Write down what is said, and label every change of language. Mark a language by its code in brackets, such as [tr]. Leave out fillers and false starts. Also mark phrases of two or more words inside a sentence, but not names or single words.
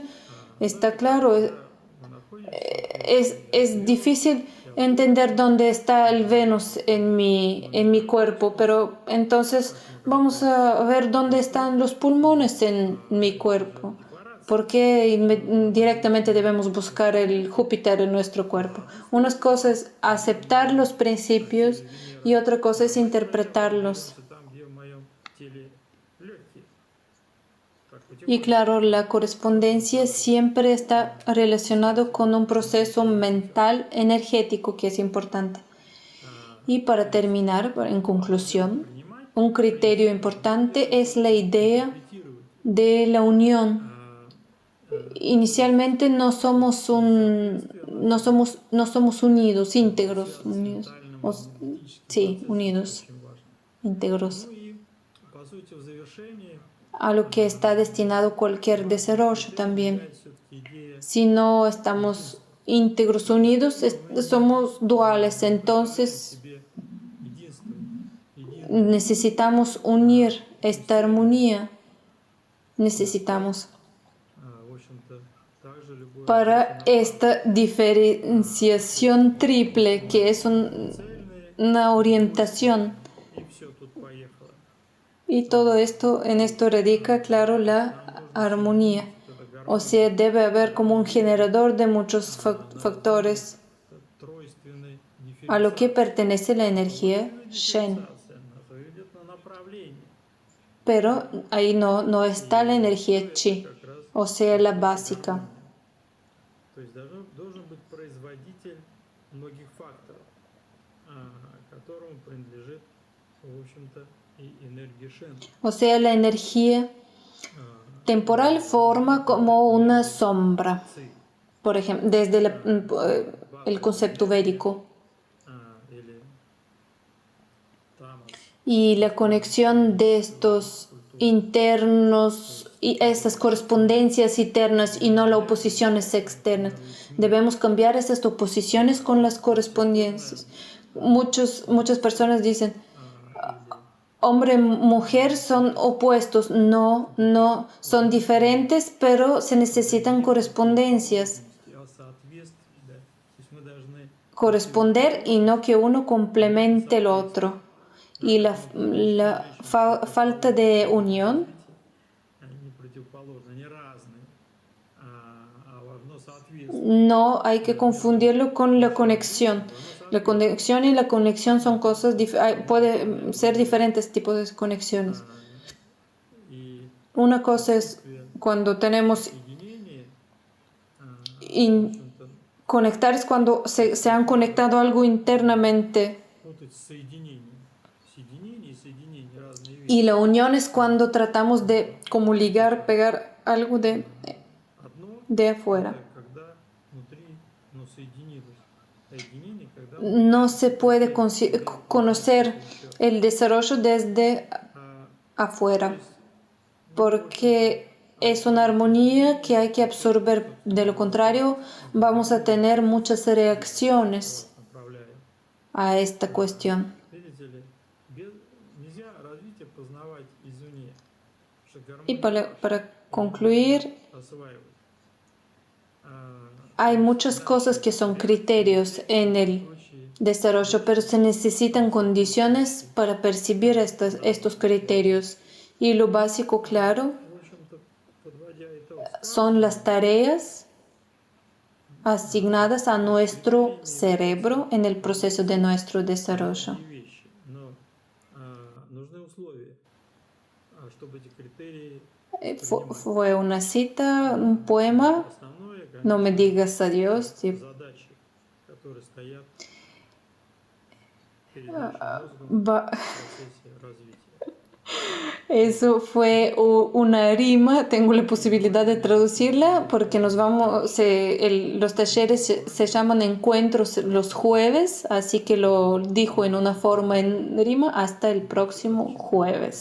[es] Está claro, es difícil entender dónde está el Venus en mi cuerpo, pero entonces vamos a ver dónde están los pulmones en mi cuerpo. Porque directamente debemos buscar el Júpiter en nuestro cuerpo. Una cosa es aceptar los principios y otra cosa es interpretarlos. [ru] там, где в моем теле легкие. Так, [es] Y claro, la correspondencia siempre está relacionado con un proceso mental energético que es importante. Y para terminar, en conclusión, un criterio importante es la idea de la unión. Inicialmente no somos unidos, íntegros, unidos. Unidos, íntegros. [ru] Ну и, по сути, в завершении [es] A lo que está destinado cualquier desarrollo también. [ru] все-таки идея [es] Si no estamos íntegros, unidos, somos duales, entonces [ru] себе единства, [es] necesitamos unir esta armonía. Necesitamos [ru] в общем-то, также любое [es] para esta diferenciación triple que es una orientación. [ru] и все тут поехало. [es] Y todo esto, en esto radica, claro, la armonía. O sea, debe haber como un generador de muchos factores [ru] Тройственной [es] a lo que pertenece la energía Shen. [ru] дифференциации, она ведет на направление. [es] Pero ahí no está la energía Chi, o sea, la básica. [ru] То есть должен быть производитель многих факторов, которому принадлежит, в общем-то, и энергия Шен. [es] O sea, la energía temporal forma como una sombra. Por ejemplo, el concepto védico. [ru] Или тамас. [es] Y la conexión de estos internos y estas correspondencias internas y no las oposiciones externas. Debemos cambiar estas oposiciones con las correspondencias. Muchas personas dicen, [ru] Или [es] hombre y mujer son opuestos. No, no, son diferentes, pero se necesitan correspondencias. [ru] о соответствии, да. То есть мы должны [es] Corresponder y no que uno complemente el otro. Y la falta de unión [ru] они не противоположны, они разные, одно соответствие. [es] no hay que confundirlo con la conexión. La conexión y la conexión son cosas, pueden ser diferentes tipos de conexiones. [ru] И [es] Una cosa es cuando tenemos [ru] соединение, [es] in- [ru] в общем-то, [es] conectar, es cuando se han conectado algo internamente. [ru] вот эти соединения и соединения разные вещи. [es] Y la unión es cuando tratamos de como ligar, pegar algo [ru] Одно [es] de afuera. [ru] это когда внутри, но соединилось. Соединение, когда [es] No se puede conocer el desarrollo desde afuera, porque es una armonía que hay que absorber. De lo contrario, vamos a tener muchas reacciones [ru] направляем. [es] a esta cuestión. [ru] Видите ли, нельзя развитие познавать извне, что [es] Y [ru] гармония [es] para concluir, [ru] осваивать. [es] hay muchas cosas que son criterios en el desarrollo, pero se necesitan condiciones para percibir estos criterios. Y lo básico, claro, [ru] В общем-то, подводя итог, [es] son las tareas asignadas a nuestro cerebro en el proceso de nuestro desarrollo. [ru] такие вещи, но нужны условия, чтобы эти критерии [es] Fue una cita, un poema, [ru] основное, [es] no me digas adiós. [ru] задачи, которые стоят перед нашим мозгом в [es] Va- [ru] процессе развития. [es] Eso fue una rima, tengo la posibilidad de traducirla porque los talleres se llaman encuentros los jueves, así que lo dijo en una forma en rima hasta el próximo jueves.